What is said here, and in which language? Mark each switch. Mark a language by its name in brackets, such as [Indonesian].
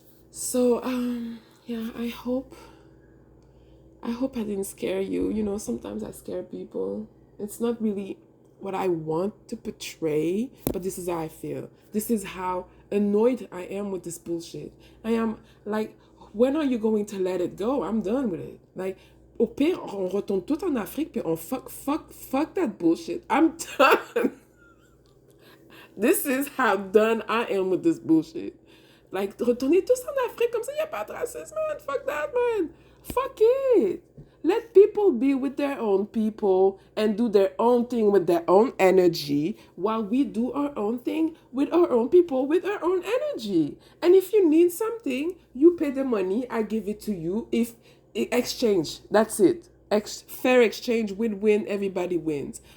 [English] So, yeah, I hope I didn't scare you. You know, sometimes I scare people. It's not really what I want to portray, but this is how I feel. This is how annoyed I am with this bullshit. I am like, when are you going to let it go? I'm done with it. [French] Like, au pire, on retourne tout en Afrique, puis on [English] fuck that bullshit. I'm done. This is how done I am with this bullshit. [French] Like, retournez tous en Afrique, comme ça, y a pas de racisme, man. [English] Fuck that, man. Fuck it. Let people be with their own people and do their own thing with their own energy while we do our own thing with our own people with our own energy. And if you need something, you pay the money, I give it to you. If exchange, that's it. Fair exchange, win-win, everybody wins.